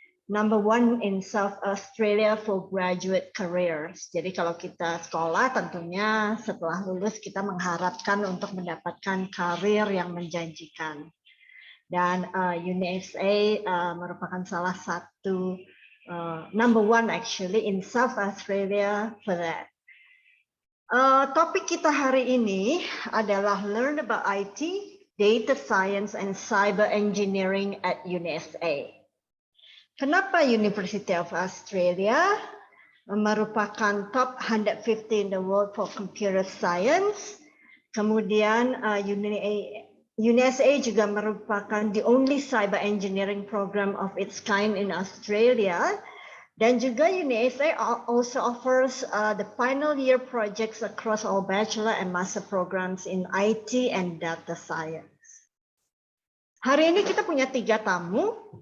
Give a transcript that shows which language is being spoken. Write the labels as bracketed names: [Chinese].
[English] Number one in South Australia for graduate careers. [Indonesian] Jadi kalau kita sekolah tentunya setelah lulus kita mengharapkan untuk mendapatkan karir yang menjanjikan. Dan UNSA merupakan salah satu [English] number one actually in South Australia for that. [Indonesian] Topik kita hari ini adalah Learn about IT, Data Science, and Cyber Engineering at UNSA. Kenapa University of Australia merupakan [English] top 150 in the world for computer science? [Indonesian] Kemudian UNSA juga merupakan [English] the only cyber engineering program of its kind in Australia. Dan juga UNSA also offers the final year projects across all bachelor and master programs in IT and data science. [Indonesian] Hari ini kita punya 3 tamu.